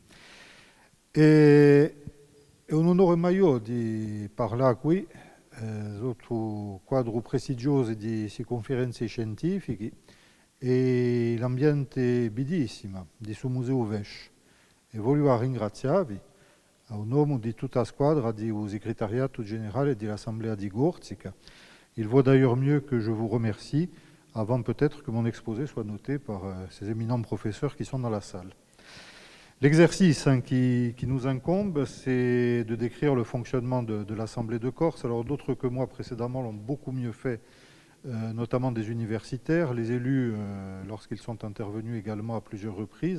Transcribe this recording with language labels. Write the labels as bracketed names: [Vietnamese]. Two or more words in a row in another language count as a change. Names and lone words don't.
[Italian] è un onore mio di parlare qui sotto quadro prestigioso di queste conferenze scientifiche e l'ambiente bellissimo di suo museo Vesce. E voglio ringraziarvi a nome di tutta la squadra du segretariato generale dell'Assemblea di Corsica. [French] Il vaut d'ailleurs mieux que je vous remercie avant peut-être que mon exposé soit noté par ces éminents professeurs qui sont dans la salle. L'exercice qui nous incombe, c'est de décrire le fonctionnement de l'Assemblée de Corse. Alors d'autres que moi précédemment l'ont beaucoup mieux fait, notamment des universitaires, les élus lorsqu'ils sont intervenus également à plusieurs reprises.